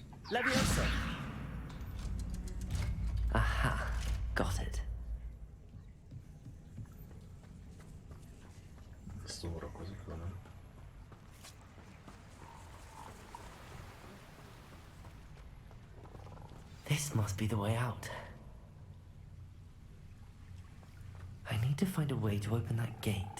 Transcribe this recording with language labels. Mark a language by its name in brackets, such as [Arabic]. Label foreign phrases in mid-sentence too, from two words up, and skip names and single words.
[English] Leviosa. Aha, got it. [Hungarian] Szórakozik velem. [English] This must be the way out. I need to find a way to open that gate.